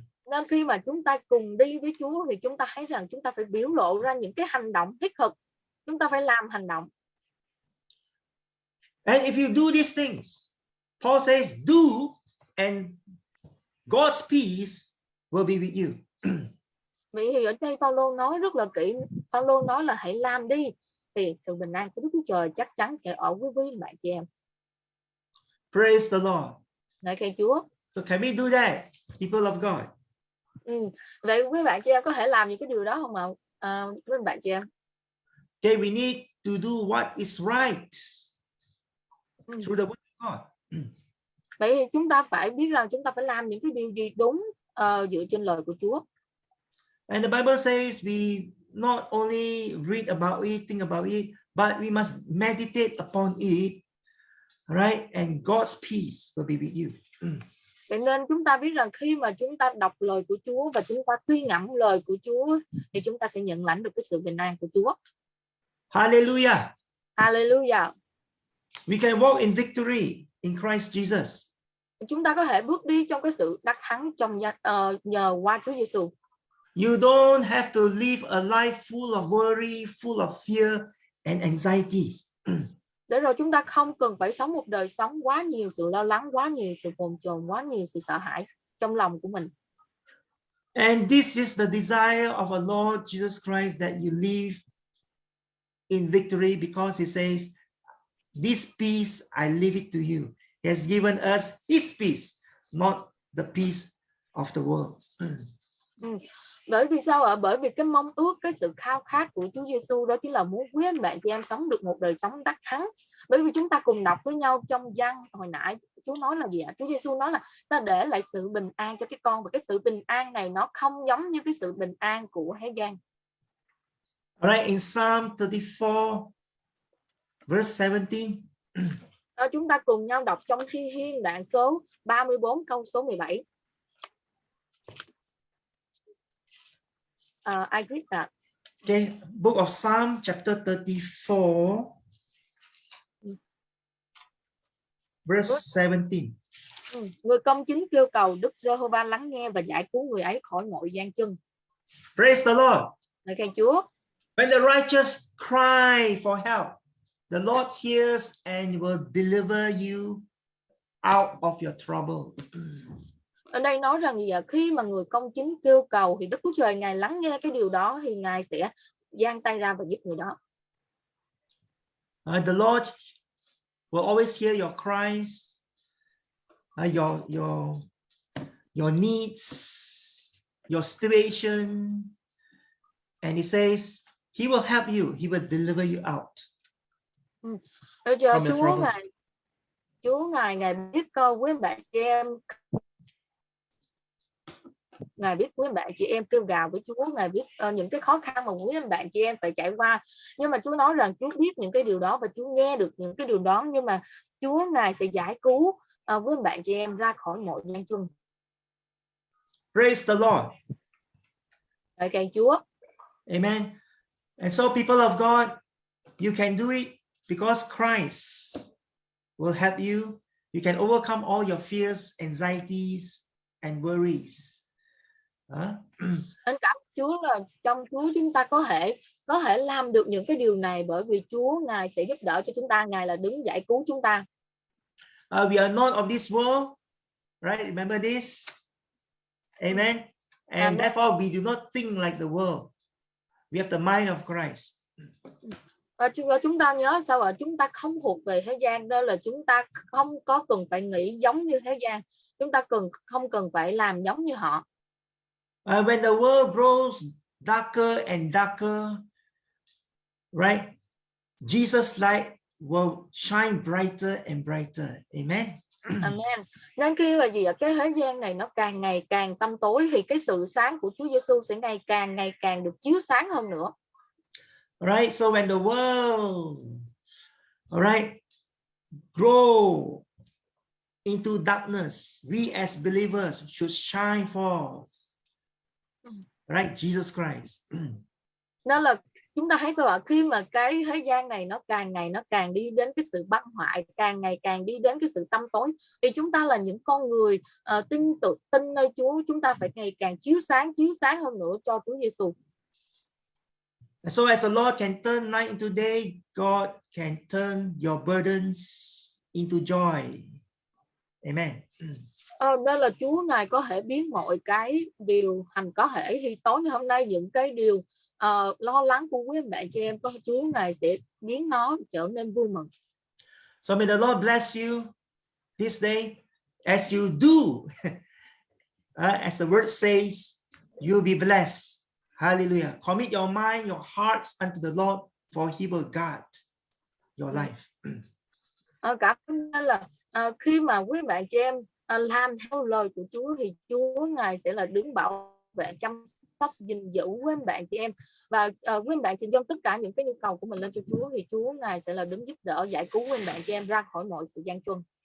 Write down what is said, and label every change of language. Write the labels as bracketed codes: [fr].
[vi] Nên khi mà chúng ta cùng đi với Chúa thì chúng ta thấy rằng chúng ta phải biểu lộ ra những cái hành động thiết thực. Chúng ta phải làm hành động. [en] And if you do these things, Paul says, do, and God's peace will be with you. [vi] Vậy thì ở đây Phaolô nói rất là kỹ. Phaolô nói là hãy làm đi, thì sự bình an của Đức Chúa Trời chắc chắn sẽ ở với bạn chị em. [en] Praise the Lord. [vi] Ngợi khen Chúa. [en] So can we do that, people of God? [vi] Vậy quý bạn chị em có thể làm những cái điều đó không ạ? Với bạn chị em. [en] Okay, we need to do what is right through the word of God. [vi] Vậy thì chúng ta phải biết rằng chúng ta phải làm những cái điều gì đúng dựa trên lời của Chúa. [en] And the Bible says we not only read about it, think about it, but we must meditate upon it, right? And God's peace will be with you. [vi] Vậy nên chúng ta biết rằng khi mà chúng ta đọc lời của Chúa và chúng ta suy ngẫm lời của Chúa thì chúng ta sẽ nhận lãnh được cái sự bình an của Chúa. [en] Hallelujah. Hallelujah. We can walk in victory in Christ Jesus. [vi] Chúng ta có thể bước đi trong cái sự đắc thắng trong nhờ qua Chúa Giêsu. [en] You don't have to live a life full of worry, full of fear and anxieties. [vi] Để rồi chúng ta không cần phải sống một đời sống quá nhiều sự lo lắng, quá nhiều sự bồn chồn, quá nhiều sự sợ hãi trong lòng của mình. [en] And this is the desire of our Lord Jesus Christ, that you live in victory, because he says, this peace I leave it to you. He has given us his peace, not the peace of the world. [vi] Bởi vì sao ạ? Bởi vì cái mong ước, cái sự khao khát của Chúa Giêsu đó chính là muốn quý anh bạn chị em sống được một đời sống đắc thắng. Bởi vì chúng ta cùng đọc với nhau trong Giăng hồi nãy, Chúa nói là gì ạ? Chúa Giêsu nói là ta để lại sự bình an cho cái con, và cái sự bình an này nó không giống như cái sự bình an của thế gian. [en] All right, in Psalm 34 verse 17. [vi] Chúng ta cùng nhau đọc trong Thi Thiên đoạn số 34 câu số 17. [en] I read that. Okay, book of Psalm chapter 34 verse 17. [vi] Người công chính kêu cầu, Đức Giê-hô-va lắng nghe và giải cứu người ấy khỏi mọi gian chân. [en] Praise the Lord. [vi] Ngợi khen Chúa. [en] When the righteous cry for help, the Lord hears and will deliver you out of your trouble. [vi] Ở đây nói rằng gì ạ? Khi mà người công chính kêu cầu thì Đức Chúa Trời Ngài lắng nghe cái điều đó, thì Ngài sẽ giang tay ra và giúp người đó. [en] The Lord will always hear your cries, your needs, your situation, and He says He will help you. He will deliver you out. [vi] Bây giờ [en] From the trouble. [vi] Chúa Ngài biết quý bạn chị em, Ngài biết quý bạn chị em kêu gào với Chúa, Ngài biết những cái khó khăn mà quý bạn chị em phải trải qua. Nhưng mà Chúa nói rằng Chúa biết những cái điều đó và Chúa nghe được những cái điều đó, nhưng mà Chúa Ngài sẽ giải cứu quý bạn chị em ra khỏi mọi gian truân. [en] Praise the Lord. [vi] Ngợi khen Chúa. [en] Amen. And so, people of God, you can do it because Christ will help you. You can overcome all your fears, anxieties, and worries. [vi] Nên cảm Chúa là trong Chúa chúng ta có thể làm được những cái điều này, bởi vì Chúa Ngài sẽ giúp đỡ cho chúng ta, Ngài là đứng giải cứu chúng ta. [en] We are not of this world, right? Remember this. Amen. And therefore we do not think like the world. We have the mind of Christ. [vi] Và chúng ta nhớ sao ạ? Chúng ta không thuộc về thế gian, đó là chúng ta không có cần phải nghĩ giống như thế gian. Chúng ta không cần phải làm giống như họ. [en] When the world grows darker and darker, right? Jesus' light will shine brighter and brighter. Amen. [vi] Amen. Nên khi mà gì ạ? Cái thế gian này nó càng ngày càng tăm tối, thì cái sự sáng của Chúa Giêsu sẽ ngày càng được chiếu sáng hơn nữa. [en] Alright, so when the world, alright, grow into darkness, we as believers should shine forth. Right, Jesus Christ. [vi] Nên là chúng ta thấy sao ạ? Khi mà cái thế gian này nó càng ngày nó càng đi đến cái sự băng hoại, càng ngày càng đi đến cái sự tăm tối, thì chúng ta là những con người tin nơi Chúa, chúng ta phải ngày càng chiếu sáng hơn nữa cho Chúa Giêsu. [en] So as the Lord can turn night into day, God can turn your burdens into joy. Amen. [vi] Nên là Chúa Ngài có thể biến mọi cái điều thành có thể. Thì tối ngày hôm nay những cái điều lo lắng của quý bạn chị em, Chúa Ngài sẽ biến nó trở nên vui mừng. [en] So may the Lord bless you this day as you do. As the word says, you'll be blessed. Hallelujah. Commit your mind, your hearts unto the Lord, for He will guard your life. [vi] Cảm ơn là khi mà quý bạn chị em làm theo lời của Chúa thì Chúa Ngài sẽ là đứng bảo vệ, chăm sóc, gìn giữ quý bạn chị em, và quý bạn chị em trong tất cả những cái nhu cầu của mình lên cho Chúa thì Chúa Ngài sẽ là đứng giúp đỡ, giải cứu quý bạn chị em ra khỏi mọi sự gian truân.